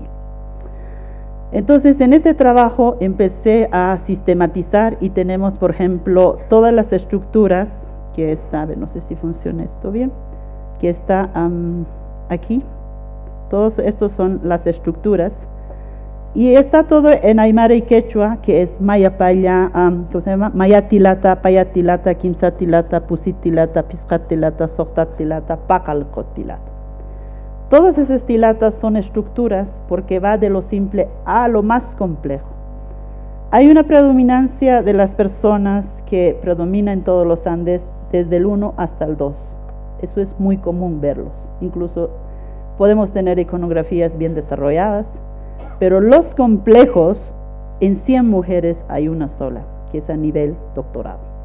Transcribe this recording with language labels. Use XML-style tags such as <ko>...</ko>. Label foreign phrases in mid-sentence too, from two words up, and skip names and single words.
<es>Entonces, en ese trabajo empecé a sistematizar y tenemos, por ejemplo, todas las estructuras que está, no sé si funciona esto bien, que está aquí. Todos estos son las estructuras. Y está todo en aymara y quechua, que es</es> <ay>maya paya,</ay> <es>¿cómo se llama?</es> <ay>Maya tilata, paya tilata, kimsa tilata, pusit tilata, piscat tilata, sohtat tilata, pacalcot tilata.</ay> <es>Todas esas tilatas son estructuras porque va de lo simple a lo más complejo. Hay una predominancia de las personas que predomina en todos los Andes desde el 1 hasta el 2. Eso es muy común verlos. Incluso podemos tener iconografías bien desarrolladas, pero los complejos, en 100 mujeres hay una sola, que es a nivel doctorado.</es>